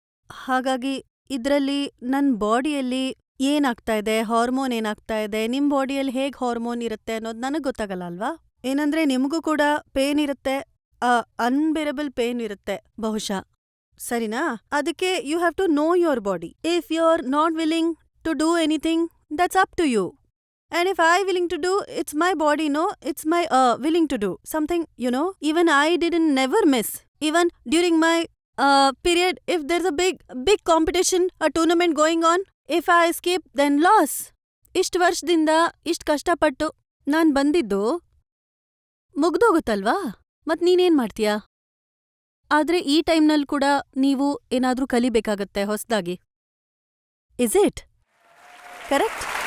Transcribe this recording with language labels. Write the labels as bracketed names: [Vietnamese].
[Kannada] ಹಾಗಾಗಿ ಇದ್ರಲ್ಲಿ ನನ್ನ ಬಾಡಿಯಲ್ಲಿ ಏನಾಗ್ತಾ ಇದೆ, ಹಾರ್ಮೋನ್ ಏನಾಗ್ತಾ ಇದೆ, ನಿಮ್ ಬಾಡಿಯಲ್ಲಿ ಹೇಗ್ ಹಾರ್ಮೋನ್ ಇರುತ್ತೆ ಅನ್ನೋದು ನನಗೆ ಗೊತ್ತಾಗಲ್ಲ ಅಲ್ವಾ? ಏನಂದ್ರೆ ನಿಮಗೂ ಕೂಡ ಪೇನ್ ಇರುತ್ತೆ, ಅನ್ಬೇರಬಲ್ ಪೇನ್ ಇರುತ್ತೆ ಬಹುಶಃ. ಸರಿನಾ? ಅದಕ್ಕೆ [English] You have to know your body. If you are not willing to do anything, that's up to you. And if I willing to do, it's my body, no? It's my willing to do something, you know? Even I didn't never miss. Even during my period, if there's a big competition, a tournament going on, if I skip, then loss. [Kannada] ಇಷ್ಟ್ ವರ್ಷದಿಂದ ಇಷ್ಟ್ ಕಷ್ಟಪಟ್ಟು ನಾನ್ ಬಂದಿದ್ದು ಮುಗ್ದೋಗುತ್ತಲ್ವಾ? ಮತ್ ನೀನೇನ್ ಮಾಡ್ತೀಯಾ? ಆದ್ರೆ ಈ ಟೈಮ್ನಲ್ಲಿ ಕೂಡ ನೀವು ಏನಾದ್ರೂ ಕಲಿಬೇಕಾಗತ್ತೆ ಹೊಸ್ದಾಗಿ. [English] Is it correct?